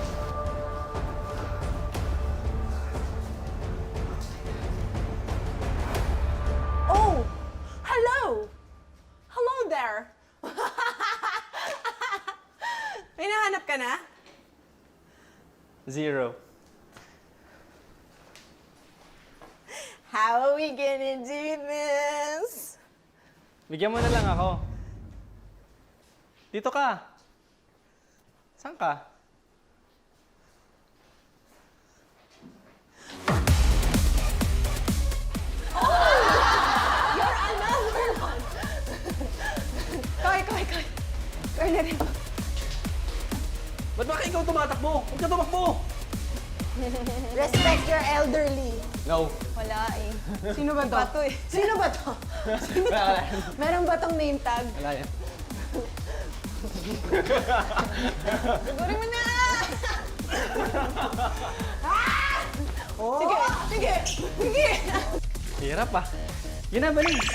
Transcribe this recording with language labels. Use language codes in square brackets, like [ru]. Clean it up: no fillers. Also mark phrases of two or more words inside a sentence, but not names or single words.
[en] Oh! Hello! Hello there! [tl] May nahanap ka na? 0. [en] How are we gonna do this? [tl] Bigyan mo na lang ako. Dito ka. Saan ka? [en] You're another one! [tl] Kay. Kay na rin. Ba't ba ikaw tumatakbo? Huwag ka tumakbo! [en] Respect your elderly. No. [tl] Wala eh. Sino ba to? Sino ba to? Sino to? Meron ba tong name tag? Wala yan. Sigurin mo na! Sige! Hirap ah. Yun na, Balin.